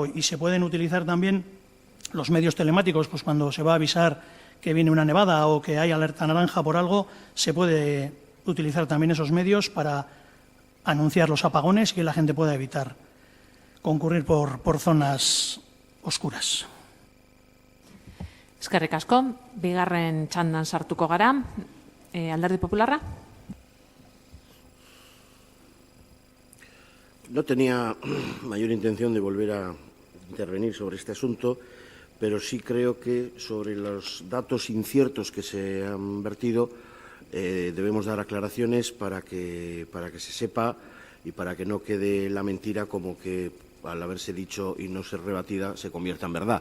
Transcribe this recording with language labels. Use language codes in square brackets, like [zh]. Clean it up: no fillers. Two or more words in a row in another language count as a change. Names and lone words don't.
[es] Y se pueden utilizar también los medios telemáticos, pues cuando se va a avisar que viene una nevada o que hay alerta naranja por algo, se puede utilizar también esos medios para anunciar los apagones y que la gente pueda evitar concurrir por zonas oscuras. [eu] Eskerrik asko, bigarren txandan sartuko gara. Alderdi Popularra? [es] No tenía mayor intención de volver a intervenir sobre este asunto, pero sí creo que sobre los datos inciertos que se han vertido debemos dar aclaraciones para que se sepa y para que no quede la mentira como que al haberse dicho y no ser rebatida se convierta en verdad.